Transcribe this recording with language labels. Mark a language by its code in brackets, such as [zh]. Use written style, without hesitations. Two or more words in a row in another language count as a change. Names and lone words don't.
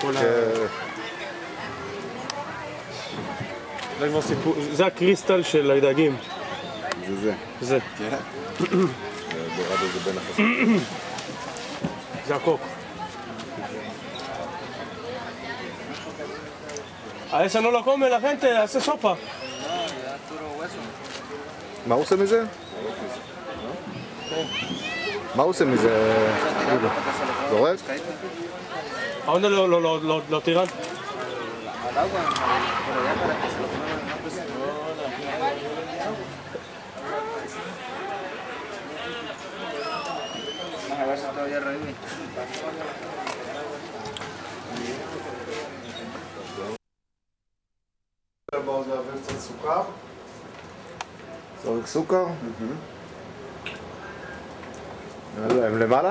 [he] זה הקריסטל של הדגים. זה. זה. זה הקוק. [es] A esa no lo come la gente, hace sopa. [he] מה הוא עושה מזה? מה הוא עושה מזה? זורק? [es] ¿A dónde lo tiran? Al agua, pero ya para que se lo pongan más pues vamos a ver si todavía revive. [he] להעביר קצת סוכר. זורק סוכר? הם למעלה?